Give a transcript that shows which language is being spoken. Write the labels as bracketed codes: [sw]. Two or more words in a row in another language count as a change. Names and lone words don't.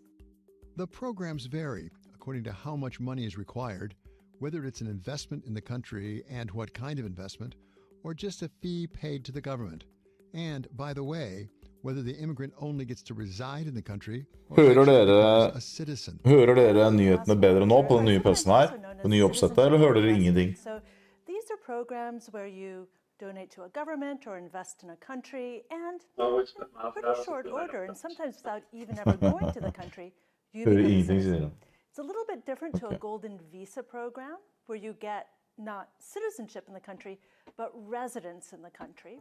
[en] The programs vary according to how much money is required, whether it's an investment in the country and what kind of investment, or just a fee paid to the government. And, by the way, whether the immigrant only gets to reside in the country or a citizen. [no] Hører dere nyhetene bedre nå på den nye PC-en her? På nye oppsettet, eller hører dere ingenting? [en] So these are programs where you donate to a government or invest in a country, and in pretty short order, and sometimes without even ever going to the country, you become a citizen. It's a little bit different to a Golden Visa program, where you get not citizenship in the country, but residence in the country.